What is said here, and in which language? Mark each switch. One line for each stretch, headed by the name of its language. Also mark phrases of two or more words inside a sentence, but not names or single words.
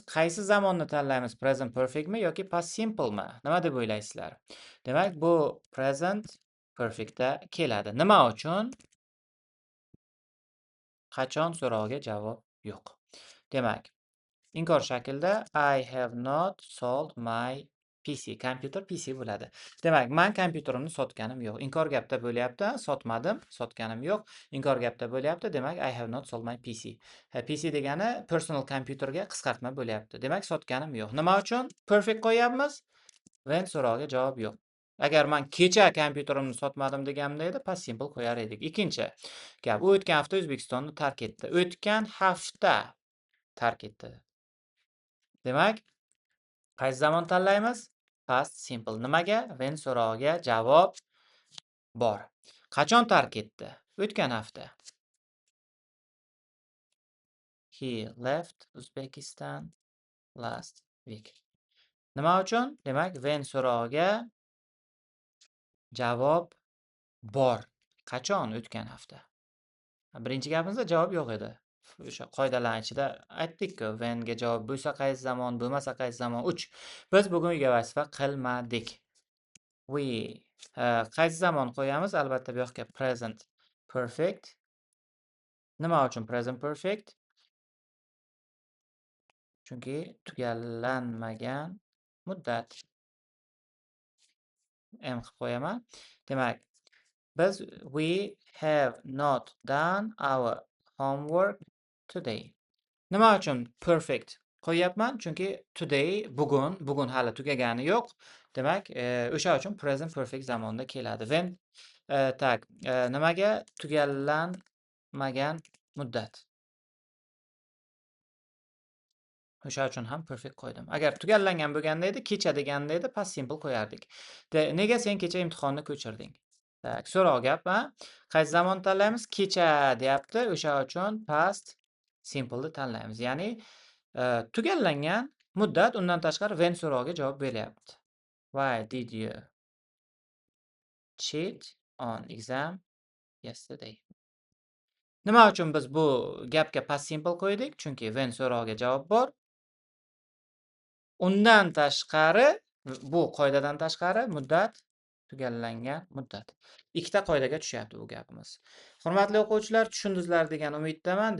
Uzbek: Qaysi zamonni tanlaymiz?
English: Present perfectmi
Uzbek: yoki
English: past simplemi?
Uzbek: Nima deb o'ylaysizlar? Demak, bu
English: present perfectda
Uzbek: keladi. Nima uchun? Qachon so'rog'iga javob yo'q. Demak, inkor shaklda
English: I have not sold my PC.
Uzbek: Kompyuter PC bo'ladi. Demak, men kompyuterimni sotganim yo'q. Inkor gapda bo'lyapti, sotmadim, sotganim yo'q. Inkor gapda bo'lyapti, demak
English: I have not sold my PC.
Uzbek: PC degani
English: personal computerga
Uzbek: qisqartma bo'lyapti. Demak, sotganim yo'q. Nima uchun perfect qo'yapmiz? When so'rog'iga javob yo'q. Agar men kecha kompyuterimni sotmadim deganimda edi,
English: past simple
Uzbek: qo'yar edik. Ikkinchi gap, u o'tgan hafta O'zbekistonni tark etdi. O'tgan hafta tark etdi. Demak, qaysi zamon tanlaymiz?
English: Past simple. Nimaga?
Uzbek: When so'rog'iga javob bor. Qachon tark etdi? O'tgan hafta.
English: He left Uzbekistan last week.
Uzbek: Nima uchun? Demak, when so'rog'iga javob bor. Qachon? O'tgan hafta. Birinchi gapimizda javob yo'q edi. O'sha qoidalar ichida aytdik-ku, whenga javob bo'lsa qaysi zamon, bo'lmasa qaysi zamon. 3. Biz bugun uyga vazifa qilmadik. We qaysi zamon qo'yamiz? Albatta bu yoqqa
English: present perfect.
Uzbek: Nima uchun
English: present perfect?
Uzbek: Chunki tugallanmagan muddat. M qilib qo'yaman. Demak, biz
English: we have not done our homework today.
Uzbek: Nima uchun perfect qo'yyapman? Chunki today bugun hali tugagani yo'q. Demak, o'sha uchun
English: present perfect
Uzbek: zamonda keladi. When tak, nimaga? Tugallanmagan muddat. O'sha uchun ham perfect qo'ydim. Agar tugallangan bo'lganda edi, kecha deganda edi,
English: past simple
Uzbek: qo'yardik. Nega sen kecha imtihonni ko'chirding? Tak, so'roq gap, ha? Qaysi zamon tanlaymiz? Kecha deyapti. O'sha uchun
English: past simple
Uzbek: ni tanlaymiz. Ya'ni tugallangan muddat, undan tashqari when so'rog'iga javob beryapti.
English: Why did you cheat on exam yesterday?
Uzbek: Nima uchun biz bu gapga
English: past simple
Uzbek: qo'ydik? Chunki when so'rog'iga javob bor. Undan tashqari, bu qoidadan tashqari muddat tugallangan muddat. Ikkita qoidaga tushyapti bu gapimiz. Hurmatli o'quvchilar, tushundingizlar degan umiddaman.